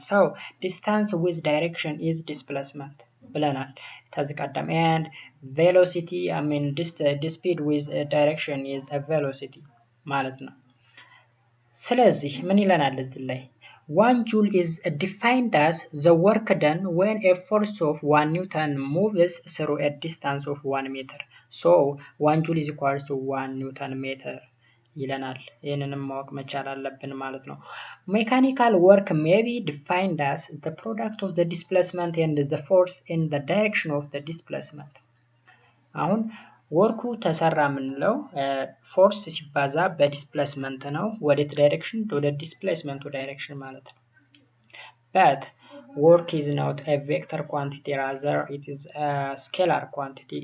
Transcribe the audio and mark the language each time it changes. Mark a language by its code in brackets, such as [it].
[en] so distance with direction is displacement [am] ብለናል ከዚህ ቀደም [en] and velocity the speed with direction is a velocity [am] ማለት ነው። ስለዚህ ምን ይለናል እዚህ ላይ [en] 1 joule is defined as the work done when a force of 1 Newton moves through a distance of 1 meter. So 1 joule is equal to 1 Newton meter [am] ይለናል። ይህንንም ማወቅ መቻል አለብን ማለት ነው። [en] Mechanical work may be defined as the product of the displacement and the force in the direction of the displacement. [am] አሁን ወርኩ ተሰራ የምንለው ፎርስ ሲባዛ በዲስፕሌስመንት ነው። ወዴት ዳይሬክሽን? ወደ ዲስፕሌስመንቱ ዳይሬክሽን ማለት ነው። [en] but work is not a vector quantity, rather it is a scalar quantity.